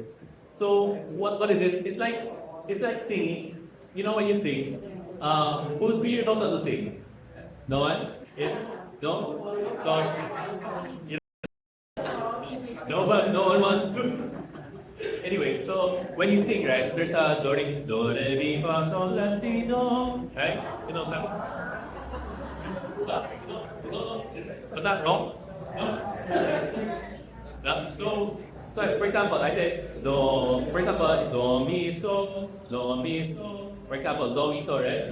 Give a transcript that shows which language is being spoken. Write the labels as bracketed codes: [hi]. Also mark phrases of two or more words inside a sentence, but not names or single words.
[en] So what is it? It's like singing. You know when you sing? Who here knows how to sing? No one? Yes? No? You know, but no one wants to. Anyway, so when you sing, right, there's a do re mi fa sol la ti do, right? You know that? Was that wrong? No? So for example, I say do. For example, do mi so. For example, do mi so, right?